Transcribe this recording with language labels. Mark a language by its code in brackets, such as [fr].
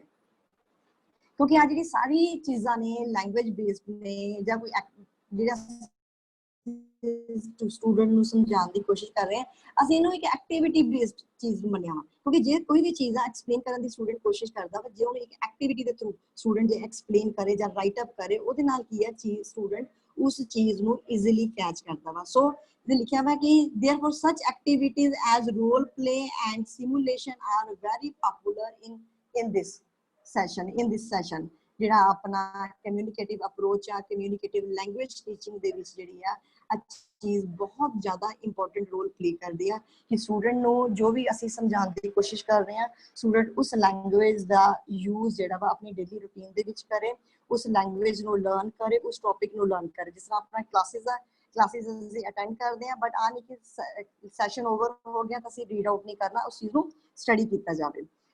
[pa] ਕਿਉਂਕਿ ਆ ਜਿਹੜੀ ਸਾਰੀ ਚੀਜ਼ਾਂ ਨੇ ਲੈਂਗੁਏਜ ਬੇਸਡ ਨੇ, ਜਾਂ ਕੋਈ ਜਿਹੜਾ ਸਟੂਡੈਂਟ ਨੂੰ ਸਮਝਾਉਣ ਦੀ ਕੋਸ਼ਿਸ਼ ਕਰ ਰਹੇ ਹਾਂ, ਅਸੀਂ ਇਹਨੂੰ ਇੱਕ ਐਕਟੀਵਿਟੀ ਬੇਸਡ ਚੀਜ਼ ਨੂੰ ਮੰਨਿਆ ਵਾ। ਕਿਉਂਕਿ ਜੇ ਕੋਈ ਵੀ ਚੀਜ਼ ਆ ਐਕਸਪਲੇਨ ਕਰਨ ਦੀ ਸਟੂਡੈਂਟ ਕੋਸ਼ਿਸ਼ ਕਰਦਾ ਵਾ, ਜੇ ਉਹਨੂੰ ਇੱਕ ਐਕਟੀਵਿਟੀ ਦੇ ਥਰੂ ਸਟੂਡੈਂਟ ਜੇ ਐਕਸਪਲੇਨ ਕਰੇ ਜਾਂ ਰਾਈਟ ਅਪ ਕਰੇ, ਉਹਦੇ ਨਾਲ ਕੀ ਹੈ ਸਟੂਡੈਂਟ ਉਸ ਚੀਜ਼ ਨੂੰ ਈਜ਼ੀਲੀ ਕੈਚ ਕਰਦਾ ਵਾ। ਸੋ ਇਹ ਲਿਖਿਆ ਵਾ ਕਿ [en] therefore such activities as role play and simulation are very popular in this session। [pa] ਜਿਹੜਾ ਆਪਣਾ ਕਮਿਊਨੀਕੇਟਿਵ ਅਪਰੋਚ ਆ, ਕਮਿਊਨੀਕੇਟਿਵ ਲੈਂਗੁਏਜ ਟੀਚਿੰਗ ਦੇ ਵਿੱਚ ਜਿਹੜੀ ਆ ਚੀਜ਼ ਬਹੁਤ ਜ਼ਿਆਦਾ ਇੰਪੋਰਟੈਂਟ ਰੋਲ ਪਲੇ ਕਰਦੀ ਆ ਕਿ ਸਟੂਡੈਂਟ ਨੂੰ ਜੋ ਵੀ ਅਸੀਂ ਸਮਝਾਉਣ ਦੀ ਕੋਸ਼ਿਸ਼ ਕਰ ਰਹੇ ਹਾਂ, ਸਟੂਡੈਂਟ ਉਸ ਲੈਂਗੁਏਜ ਦਾ ਯੂਜ਼ ਜਿਹੜਾ ਵਾ ਆਪਣੀ ਡੇਲੀ ਰੂਟੀਨ ਦੇ ਵਿੱਚ ਕਰੇ, ਉਸ ਲੈਂਗੁਏਜ ਨੂੰ ਲਰਨ ਕਰੇ, ਉਸ ਟੌਪਿਕ ਨੂੰ ਲਰਨ ਕਰੇ। ਜਿਸ ਤਰ੍ਹਾਂ ਆਪਣਾ ਕਲਾਸਿਸ ਅਸੀਂ ਅਟੈਂਡ ਕਰਦੇ ਹਾਂ, ਬਟ ਆ ਨਹੀਂ ਕਿ ਸੈਸ਼ਨ ਓਵਰ ਹੋ ਗਿਆ ਤਾਂ ਅਸੀਂ ਰੀਡ ਆਊਟ ਨਹੀਂ ਕਰਨਾ, ਉਸ ਚੀਜ਼ ਨੂੰ ਸਟੱਡੀ ਕੀਤਾ ਜਾਵੇ।